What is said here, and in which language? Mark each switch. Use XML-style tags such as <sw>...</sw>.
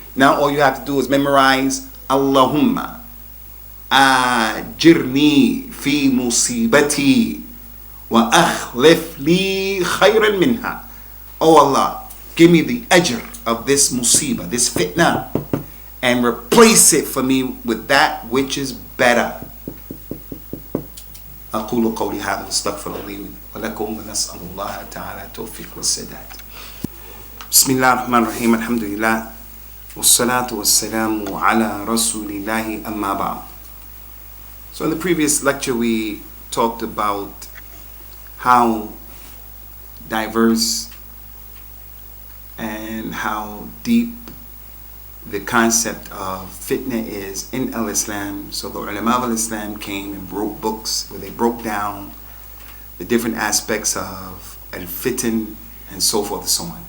<en>Now all you have to do is memorize,</en> <ar>Allahumma ajirni fi musibati wa akhlif li khayran minha.</ar> <en>Oh Allah, give me the ajr of this musibah, this fitna, and replace it for me with that which is better.</en> <ar>أقول قولي هذا واستغفر الله لي ولكم ونسأل الله تعالى التوفيق والسداد. بسم الله الرحمن الرحيم. الحمد لله والصلاة والسلام على رسول الله أما بعد.</ar> <en>So in the previous lecture we talked about how diverse and how deep the concept of fitna is in al-Islam. So the ulama of al-Islam came and wrote books where they broke down the different aspects of al-fitn and so forth and so on.</en>